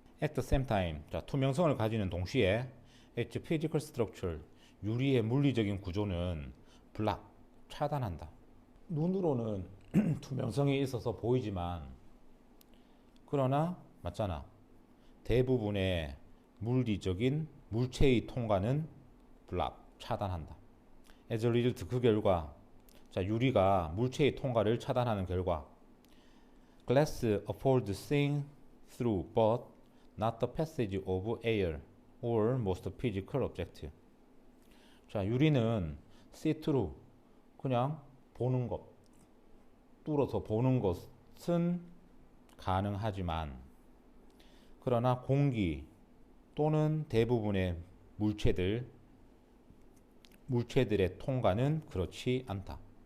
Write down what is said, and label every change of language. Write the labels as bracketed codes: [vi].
[en] At the same time, [ko] 자, 투명성을 가지는 동시에 [en] its physical structure [ko] 유리의 물리적인 구조는 block 차단한다. 눈으로는 투명성이 있어서 보이지만 그러나 맞잖아. 대부분의 물리적인 물체의 통과는 block 차단한다. [en] As a result [ko] 그 결과 자, 유리가 물체의 통과를 차단하는 결과 [en] glass affords seeing through but not the passage of air or most physical object. [ko] 자, 유리는 [en] see through [ko] 그냥 보는 것, 뚫어서 보는 것은 가능하지만 그러나 공기 또는 대부분의 물체들의 통과는 그렇지 않다.